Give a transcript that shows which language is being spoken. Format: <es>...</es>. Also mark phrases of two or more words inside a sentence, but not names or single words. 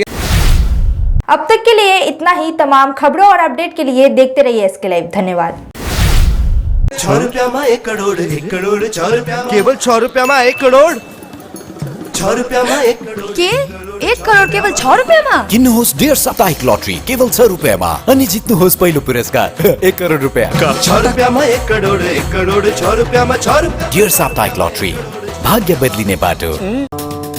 <hi>अब तक के लिए इतना ही। तमाम खबरों और अपडेट के लिए देखते रहिए एसके लाइव। धन्यवाद। 6 रुपया में 1 करोड़ 1 करोड़ 6 रुपया केवल 6 रुपया में 1 करोड़ 6 रुपया में 1 करोड़ के 1 करोड़ केवल 6 रुपया में</hi> <ne>किन्नुहोस् डेढ साप्ताहिक लटरी केवल 6 रुपियाँमा अनि जित्नुहोस् पहिलो पुरस्कार 1 करोड रुपियाँ।</ne> <hi>6 रुपया में 1 करोड़ 6 रुपया में 6 रुपया।</hi> <ne>डेढ साप्ताहिक लटरी भाग्य बदलिने बाटो।</ne>